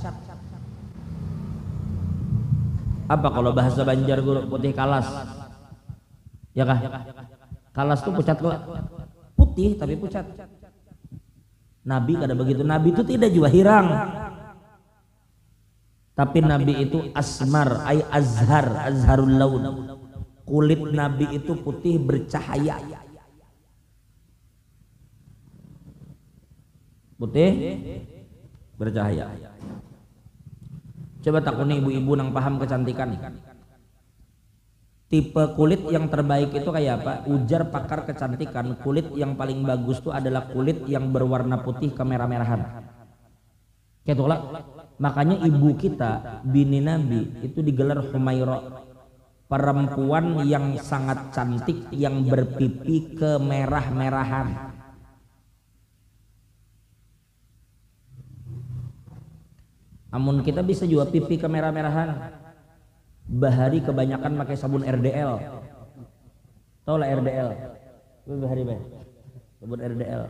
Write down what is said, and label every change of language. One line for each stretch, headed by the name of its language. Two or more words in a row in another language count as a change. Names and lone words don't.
Banjar: Apa kalau bahasa Banjar guru? Putih kalas, ya kah? Kalas tuh pucat kok, putih tapi pucat. Nabi kada begitu. Nabi itu tidak juga hirang, Tapi Nabi itu asmar, ay azhar,
Arabic: azharul laun.
Banjar: Kulit Nabi itu putih bercahaya. Putih bercahaya. Coba takuni ibu-ibu nang paham kecantikan. Tipe kulit yang terbaik itu kayak apa? Ujar pakar kecantikan, kulit yang paling bagus itu adalah kulit yang berwarna putih kemerah-merahan. Ketulah. Makanya ibu kita, bini Nabi, itu digelar Humaira, perempuan yang sangat cantik yang berpipi kemerah-merahan. Amun kita bisa juga pipi kemerah-merahan. Bahari kebanyakan pakai sabun RDL. Tahu lah RDL? Bahari sabun RDL.